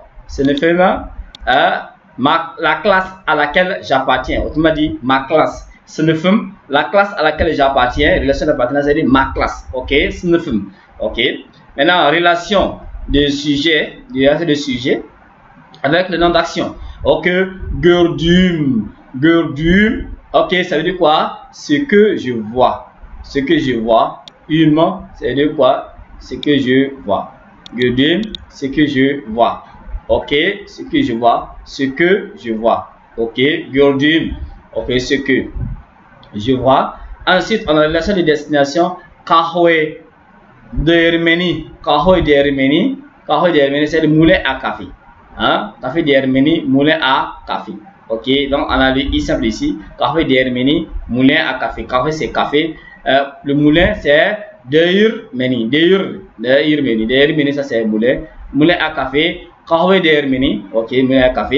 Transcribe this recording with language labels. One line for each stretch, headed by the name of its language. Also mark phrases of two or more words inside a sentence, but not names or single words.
French: Sınıfım, la classe à laquelle j'appartiens. Autrement dit, ma classe. Sınıfım, la classe à laquelle j'appartiens. Relation d'appartenance, c'est ma classe. Ok, sınıfım. Ok. Maintenant, relation de sujet, avec le nom d'action.
Turkish: Ok, gördüm. Gördüm.
French: Ok, ça veut dire quoi? Ce que je vois. Ce que je vois. Humain, c'est de quoi? Ce que je vois. Gördüm, ce que je vois. Ok, ce que je vois. Ce que je vois. Ok, gördüm. Ok, ce que je vois. Ensuite, on a la relation de destination. Kahve d'Arménie. Kahve d'Arménie. Kahve d'Arménie, c'est le moulin à café. Hein? Café d'Arménie, moulin à café. Ok, donc on a le i simple ici. Café d'Arménie, moulin à café. Café, c'est café. Le moulin c'est d'Arménie. D'Arménie, ça c'est moulin. Moulin à café. Kahve d'Arménie. Ok, moulin à café.